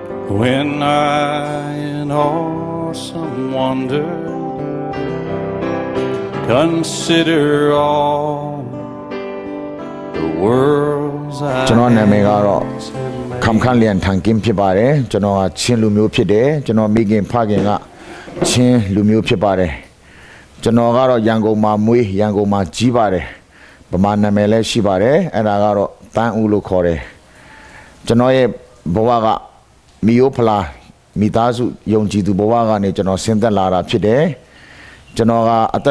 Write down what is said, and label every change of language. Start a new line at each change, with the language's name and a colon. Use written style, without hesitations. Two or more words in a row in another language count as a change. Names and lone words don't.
English: When I in awesome wonder consider all the worlds I
Burmese: ကျွန်တော်နာမည်ကတော့ခမ်ခန့်လျန်ထန်ကင်းဖြစ်ပါတယ်ကျွန်တော်ကချင်းလူမျိုးဖြစ်တယ်ကျွန်တော်မိခင်ဖခင်ကချင်းလူမျိုးဖြစ်ပါတယ်ကျွန်တော်ကတော့ရန်ကုန်မှာမွေးရန်ကုန်မှာကြီးပါတယ်ဗမာနာမည်လည်းရှိ ပါတယ်အဲ့ဒါကတော့တန်းဦးလို့ခေါ်တယ်ကျွန်တော်ရဲ့ဘဝကမီယိုဖလာမိသားစုယုံကြည်သူဘဝကနေကျွန်တော်ဆင်းသက်လာတာဖြစ်တယ်ကျွန်တော်ကအသက်